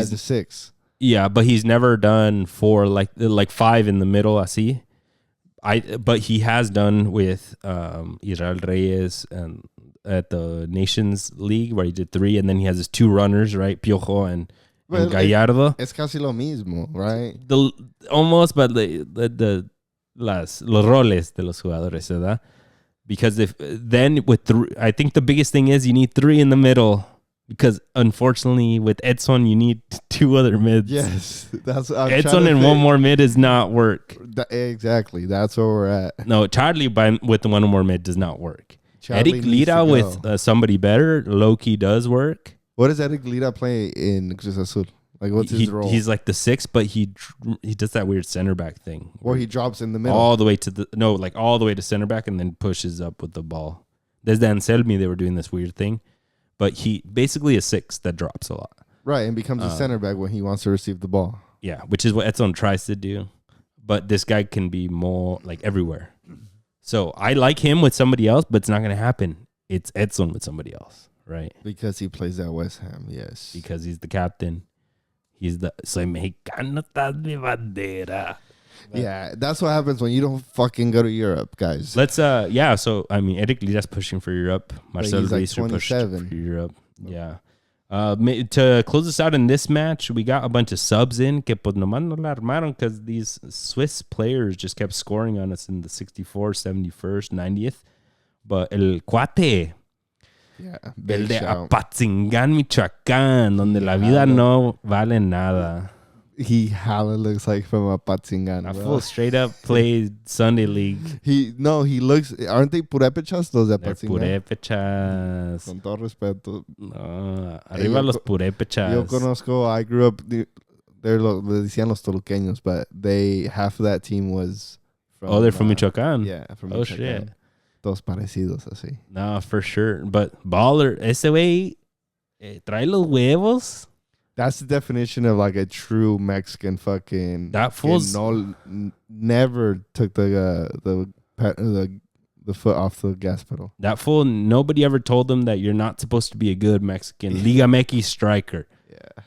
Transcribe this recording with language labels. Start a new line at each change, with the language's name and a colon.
English: as a 6. Yeah, but he's never done 4 like 5 in the middle, así. But he has done with Israel Reyes and at the Nations League where he did 3, and then he has his 2 runners, right? Piojo and Gallardo.
Spanish: Es casi lo mismo, right? Almost, but los roles de los jugadores, ¿verdad?
English: Because I think the biggest thing is you need 3 in the middle. Because unfortunately, with Edson, you need 2 other mids. Yes, that's Edson and one more mid does not work. Exactly, that's where we're at. No, Charly with the one more mid does not work. Eric Lira with somebody better, low key does work. What does Eric Lira play in Cruz Azul? Like, what's his role? He's like the 6, but he does that weird center back thing where he drops in the middle all the way to all the way to center back and then pushes up with the ball. Desde Anselmi, they were doing this weird thing. But he basically a 6 that drops a lot. Right, and becomes a center back when he wants to receive the ball. Yeah, which is what Edson tries to do. But this guy can be more like everywhere. So I like him with somebody else, but it's not going to happen. It's Edson with somebody else, right? Because he plays at West Ham, yes. Because he's the captain. He's the...
Spanish: Soy mexicano, estás mi bandera.
English: Yeah, that's what happens when you don't fucking go to Europe, guys. Let's so I mean Eric Lira's pushing for Europe. Marcel Ruiz like pushing for Europe. Yeah. To close us out in this match, we got a bunch of subs in
Spanish: que pues nomás no la armaron
English: because these Swiss players just kept scoring on us in the 64th, 71st, 90th.
Spanish: But el cuate, el de Apatzingán, Michoacán, donde la vida no vale nada.
English: He hella looks like from Apatzingán. A full straight up played Sunday League. He looks. Aren't they purépechas those de Apatzingán?
Spanish: Purépechas. Con todo respeto. No, arriba los purépechas. Yo conozco.
English: I grew up.
Spanish: Le decían los toluqueños,
English: but half of that team was. They're from Michoacán. Yeah, from Michoacán. Oh shit.
Spanish: Todos parecidos así.
English: No, for sure. But baller,
Spanish: ese güey trae los huevos.
English: That's the definition of like a true Mexican fucking. That fool's never took the foot off the gas pedal. That fool, nobody ever told him that you're not supposed to be a good Mexican Liga MX striker. Yeah,